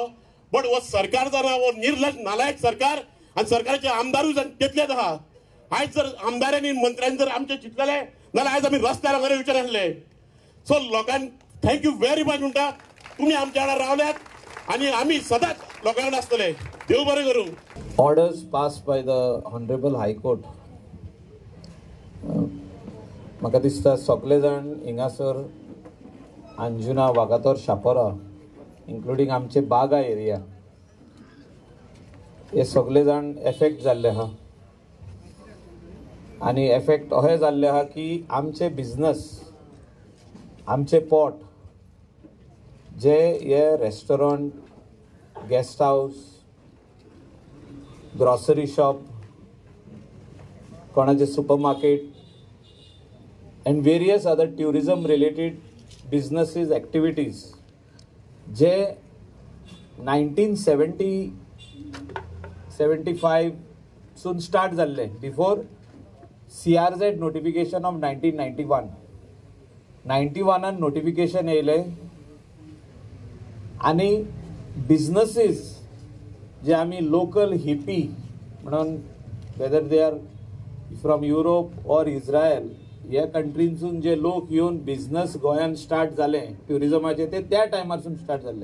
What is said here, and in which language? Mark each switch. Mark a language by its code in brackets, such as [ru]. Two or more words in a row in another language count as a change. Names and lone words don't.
[kok] बट हो सरकार जर हो निर्लज नालायक सरकार आनी सरकाराचे आमदारूय तितलेच आहा. आयज जर आमदारांनी मंत्र्यांनी जर आमचे चिंतलेले जाल्यार आयज आमी रस्त्यार हांगा विचारले. सो लोकांक [en] thank you very much [kok] म्हणटा. तुमी आमच्या वांगडा रावल्यात आनी आमी सदांच लोकां वांगडा आसतले. देव बरें करूं. [en] Orders passed by the Honorable High Court. [kok] म्हाका दिसता सगळे जाण हिंगासर अंजुना वागातोर शापोरा इन्क्लुडींग आमचे बागा एरिया हे सगळे जाण एफेक्ट जाल्ले आहा. आनी एफेक्ट अशें जाल्ले आहा की आमचे बिझनस आमचे पोट जे हे [en] restaurant guest house grocery shop [kok] कोणाचे सुपरमार्केट [en] and various other tourism related businesses activities जे [kok] 1975 सून स्टार्ट जाल्ले [en] before CRZ notification of 1991 notification [kok] येयले आनी बिझनेसीस जे आमी लोकल हिपी म्हणून [en] whether they are from Europe or Israel [kok] ह्या कंट्रींसून जे लोक येवन बिझनस गोंयांत स्टार्ट जाले ट्युरिजमाचे ते त्या टायमारसून स्टार्ट जाल्ले.